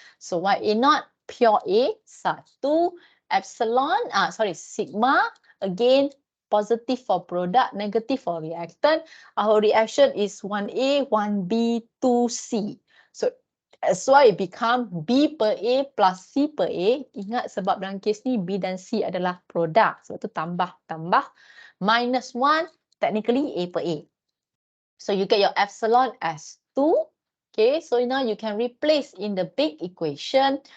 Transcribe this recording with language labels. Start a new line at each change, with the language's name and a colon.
English: So YA0 pure A 1. Epsilon, sigma again positive for product, negative for reactant. Our reaction is 1A, 1B, 2C. So that's why it become B per A plus C per A.
Malay: Ingat sebab dalam kes ni B dan C adalah produk. Sebab tu tambah.
English: Minus 1, technically A per A. So you get your epsilon as 2. Okay, so now you can replace in the big equation.